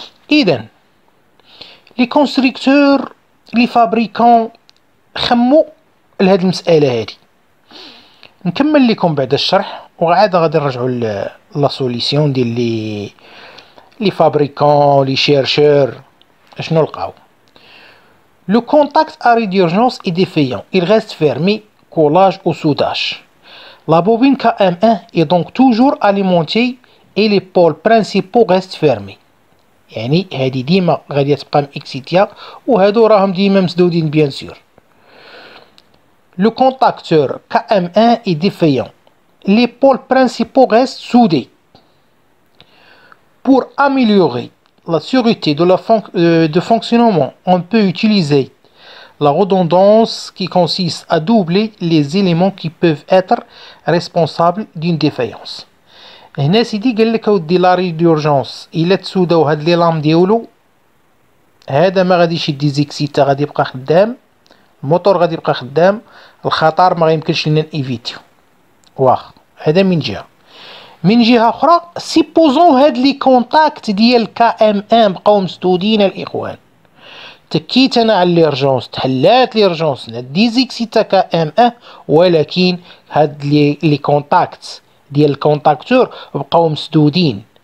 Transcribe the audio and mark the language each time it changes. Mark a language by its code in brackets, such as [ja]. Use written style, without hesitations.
[ar] اذا لي كونستركتور لي فابريكون خمو لهاد المساله هادي. نكمل لكم بعد الشرح وعاد غادي نرجعوا لا سوليسيون ديال لي فابريكون لي شيرشور شنو لقاو. [fr] Le contact arrêt d'urgence est défaillant, il reste fermé, collage ou soudage. La bobine KM1 est donc toujours alimentée et les pôles principaux restent fermés. [ar] يعني هادي ديما غادي تبقى مإكسيتيا وهادو راهم ديما مسدودين بيان سور. [fr] Le contacteur KM1 est défaillant. Les pôles principaux restent soudés. Pour améliorer la sûreté de fonctionnement, on peut utiliser la redondance qui consiste à doubler les éléments qui peuvent être responsables d'une défaillance. [ar] هنا سيدي قال لك اودي لاري ديورجونس الا تسوداو هاد لي لام ديالو، هذا ما غاديش يدي زيكسيتا، غادي يبقى خدام، الموتور غادي يبقى خدام، الخطر ما غيمكنش لينا نيفيتيو. واخ هذا من جهه. من جهه اخرى سيبوزون هاد لي كونتاكت ديال كا ام ان بقاو مسدودين الاخوان، تكيت انا على ليرجونس تحلات ليرجونس ديزيكسيتا كا ام ان، ولكن هاد لي كونتاكت ديال الكونتاكتور بقاو مسدودين.